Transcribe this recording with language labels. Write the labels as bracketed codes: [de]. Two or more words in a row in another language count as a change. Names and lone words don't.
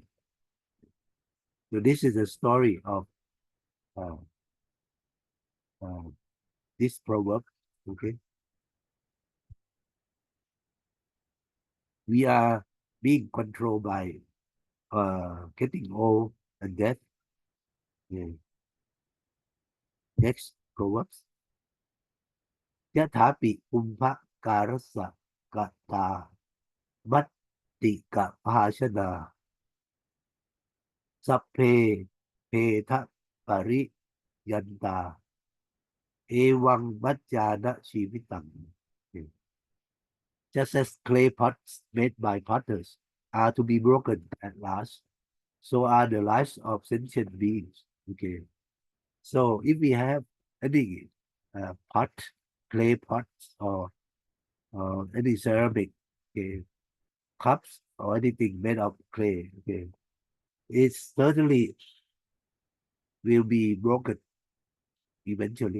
[en] So this is a story of uh, uh, this proverb. Okay, we are being controlled by getting old and death. Yeah. Next proverbs. [pi] Yathapi umpha karasa kata matti ka bhashana สัพเพเพทะปริยันตาเอวังมัจจานะชีวิตัง [en] just as clay pots made by potters are to be broken at last, so are the lives of sentient beings. Okay, so if we have any pot, clay pots, or any ceramic, okay, cups or anything made of clay, okay, it certainly will be broken eventually.